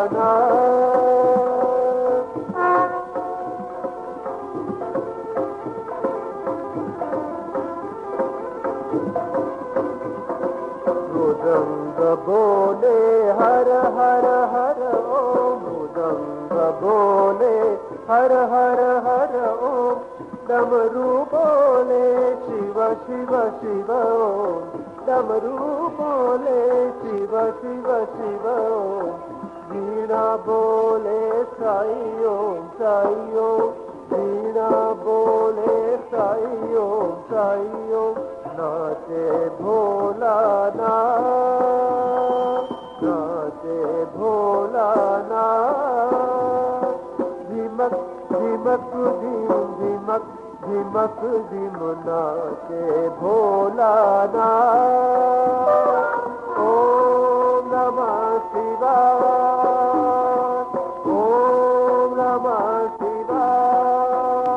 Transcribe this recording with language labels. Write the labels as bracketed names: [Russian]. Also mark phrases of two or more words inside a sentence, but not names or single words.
[Hindi] मृदंग बोले हर हर हर ओम मृदंग बोले हर हर हर ओम डमरू बोले शिव शिव शिव ओम डमरू बोले शिव शिव शिव ओम वीणा बोले साई ओम वीणा बोले साई ओम नाचे भोला नाचे भोला धीमक धीमक धीमक धीमक धीम नाचे भोला [Sanskrit] ओम नमः शिवाय ओम नमः शिवाय